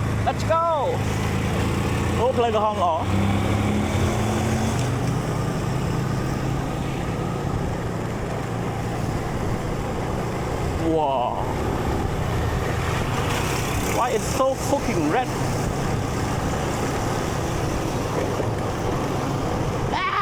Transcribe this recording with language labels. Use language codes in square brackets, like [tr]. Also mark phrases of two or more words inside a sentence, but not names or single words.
[en] let's go [km] អូផ្លូវក្រហមល្អ Wow. [en] Why it's so fucking red? Ah!